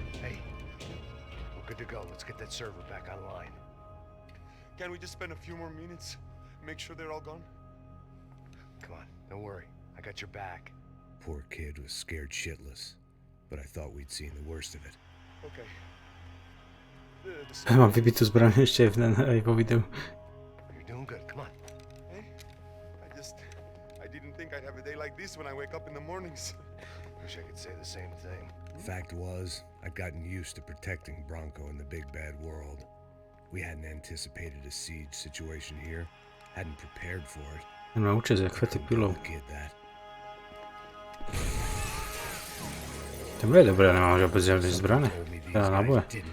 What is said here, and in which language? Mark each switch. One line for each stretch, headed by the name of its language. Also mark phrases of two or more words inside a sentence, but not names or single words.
English: Server back online. Can we just spend a few more minutes? Make sure they're all gone? Come on, don't worry. I got your back. Poor kid was scared shitless, but I thought we'd seen the worst of it. Okay.
Slovak: Mám vybitú zbraň ešte aj vo videu.
English: You're doing good, come on. Hey, I didn't think I'd have a day like this when I wake up in the mornings. Wish I could say the same thing. Fact was, I'd gotten used to protecting Bronco in the big bad world. We hadn't anticipated a siege situation here, hadn't prepared for it.
Slovak: Nemá účes, jak chvatí pilou. To bude dobré, nemám vôbec žiadne zbrane. Teda náboje.